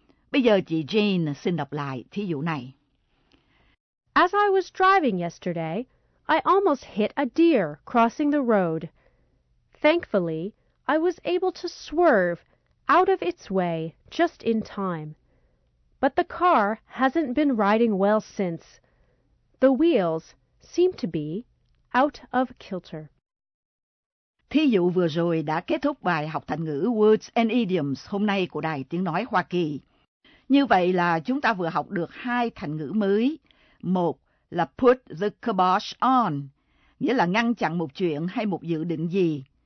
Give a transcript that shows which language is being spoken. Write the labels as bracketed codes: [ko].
[vi] Bây giờ chị Jane xin đọc lại thí dụ này. [en] As I was driving yesterday, I almost hit a deer crossing the road. Thankfully, I was able to swerve out of its way just in time. But the car hasn't been riding well since. The wheels seem to be out of kilter. [vi] Thí dụ vừa rồi đã kết thúc bài học thành ngữ Words and Idioms hôm nay của Đài Tiếng Nói Hoa Kỳ. Như vậy là chúng ta vừa học được hai thành ngữ mới. Một là [en] put the kibosh on, [vi] nghĩa là ngăn chặn một chuyện hay một dự định gì.